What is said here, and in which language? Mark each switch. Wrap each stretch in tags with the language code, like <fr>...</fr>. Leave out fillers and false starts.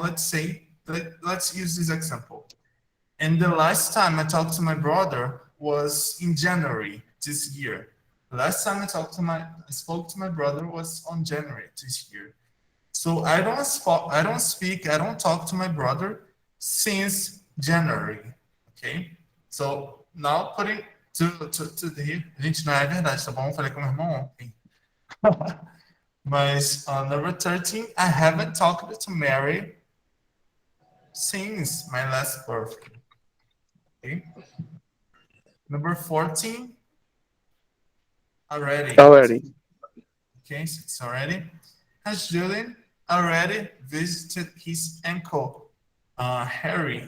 <en>Let's use this example. And the last time I talked to my brother was in January this year. The last time I spoke to my brother was on January this year. So I don't talk to my brother since January, okay? So now putting to the,</en> <pt>gente, não é verdade, tá bom? Eu falei com meu irmão ontem.</pt> <en>Mas number 13, I haven't talked to Mary since my last birthday. Okay. Number 14, already. Okay, so it's already. Has Julian already visited his uncle, Harry?</en>